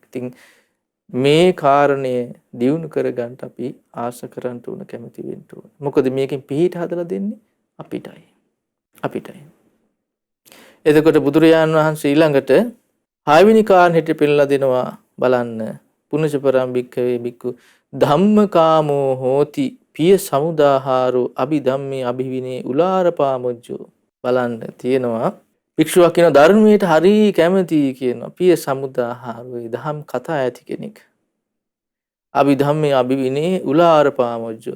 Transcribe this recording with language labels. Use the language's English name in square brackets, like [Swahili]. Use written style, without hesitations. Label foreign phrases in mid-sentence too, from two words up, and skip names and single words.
[Sinhala] ඉතින් මේ කාරණය දියුණු කරගන්න අපි ආශ කරන්න ඕන කැමති වෙන්න ඕන. මොකද මේකෙන් පිහිට හදලා දෙන්නේ අපිටයි. එතකොට බුදුරජාණන් වහන්සේ ඊළඟට 6 වෙනි කාරණෙට පෙන්නලා දෙනවා බලන්න. [Pali] පුනචපරම් භික්ඛවේ භික්ඛු ධම්මකාමෝ හෝති පිය සමුදාහාරෝ අභිධම්මේ අභිවිනේ උලාරපාමොජ්ජෝ. [Sinhala] බලන්න තියෙනවා භික්ෂුවක් කියන ධර්මයට හරි කැමති කියනවා. [Pali] පිය සමුදාහාරෝ [Sinhala] දහම් කතා ඇති කෙනෙක්. [Pali] අභිධම්මේ අභිවිනේ උලාරපාමොජ්ජෝ.